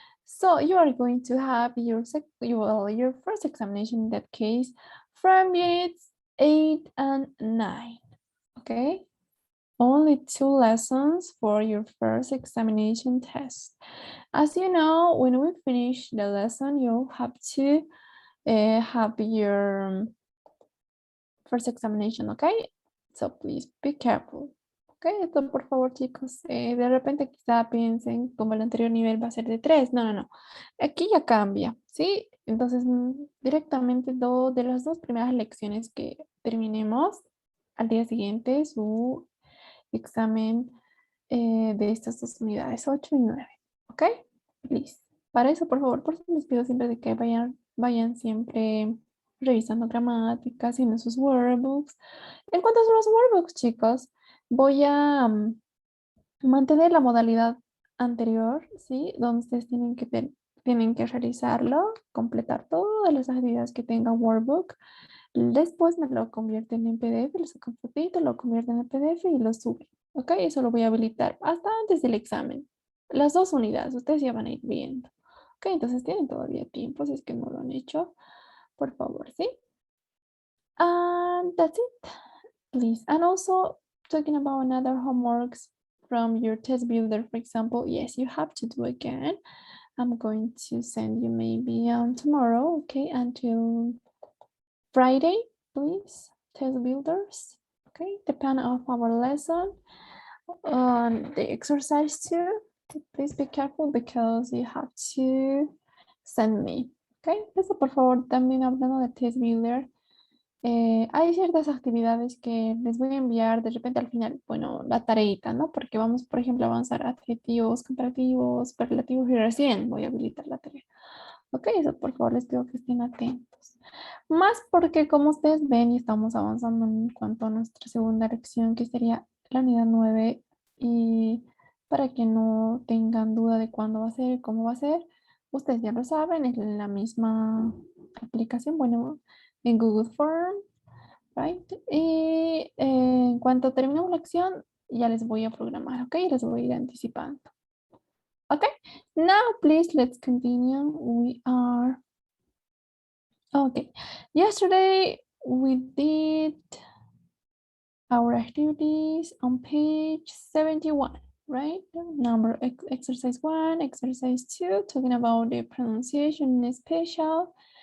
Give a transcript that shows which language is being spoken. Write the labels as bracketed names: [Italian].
[English] So you are going to have your first examination in that case from units 8 and 9, okay? Only 2 lessons for your first examination test. As you know, when we finish the lesson, you'll have to have your first examination, okay? So please be careful. [Spanish] Ok, esto por favor chicos, de repente quizá piensen como el anterior nivel va a ser de 3, no. Aquí ya cambia, ¿sí? Entonces directamente de las dos primeras lecciones que terminemos, al día siguiente su examen de estas dos unidades, 8 y 9, ¿ok? Please. Para eso, por favor, les pido siempre de que vayan siempre revisando gramática, haciendo sus workbooks. En cuanto a los workbooks, chicos, voy a mantener la modalidad anterior, ¿sí? Donde ustedes tienen que realizarlo, completar todas las actividades que tenga workbook. Después me lo convierten en PDF, lo sacan fotito, lo convierten en PDF y lo suben. ¿Ok? Eso lo voy a habilitar hasta antes del examen. Las dos unidades, ustedes ya van a ir viendo. ¿Ok? Entonces tienen todavía tiempo, si es que no lo han hecho. Por favor, ¿sí? [English] And that's it, please. And also, talking about another homeworks from your test builder, for example, yes, you have to do again. I'm going to send you maybe on tomorrow, okay, until Friday, please, test builders, okay, depend of our lesson. The exercise too, please be careful because you have to send me, okay. [Spanish] Eso por favor, también hablando de test builder. Hay ciertas actividades que les voy a enviar de repente al final, bueno, la tareita, ¿no? Porque vamos, por ejemplo, a avanzar adjetivos, comparativos, superlativos y recién voy a habilitar la tarea. Ok, eso por favor les pido que estén atentos. Más porque como ustedes ven y estamos avanzando en cuanto a nuestra segunda lección, que sería la unidad 9, y para que no tengan duda de cuándo va a ser, cómo va a ser, ustedes ya lo saben, es la misma aplicación, bueno, en Google Form, right? Y en cuanto terminemos la lección, ya les voy a programar, ¿ok? Les voy a ir anticipando. [English] Okay, now please let's continue. We are, okay. Yesterday we did our activities on page 71, right? Number exercise 1, exercise 2, talking about the pronunciation in special.